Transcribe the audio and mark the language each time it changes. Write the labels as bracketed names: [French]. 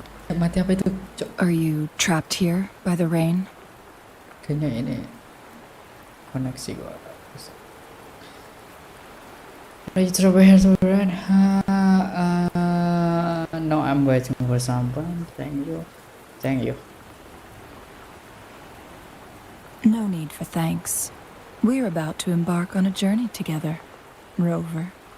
[Indonesian] Mati apa itu, Cok? [English] Are you trapped here by the rain? [Indonesian] Kayaknya ini koneksi gua. [English] Are you trouble here to run? No, I'm waiting for someone. Thank you. Thank you. No need for thanks. We're about to embark on a journey together, Rover.